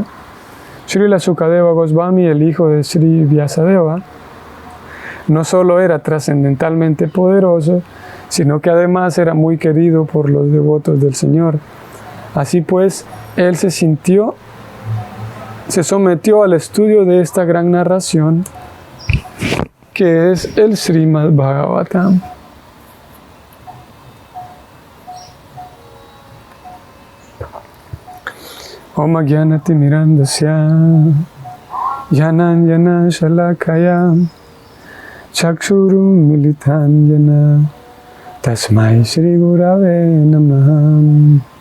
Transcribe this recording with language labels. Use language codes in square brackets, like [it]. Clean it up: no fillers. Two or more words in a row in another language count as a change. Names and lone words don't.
[es] Srila Sukadeva Goswami, el hijo de Sri Vyasadeva, no solo era trascendentalmente poderoso, sino que además era muy querido por los devotos del Señor. Así pues, él se sometió al estudio de esta gran narración, que es el Srimad Bhagavatam. [sa] ॐ अज्ञानतिमिरान्धस्य ज्ञानाञ्जनशलाकया चक्षुरुन्मीलितं येन तस्मै श्रीगुरवे नमः.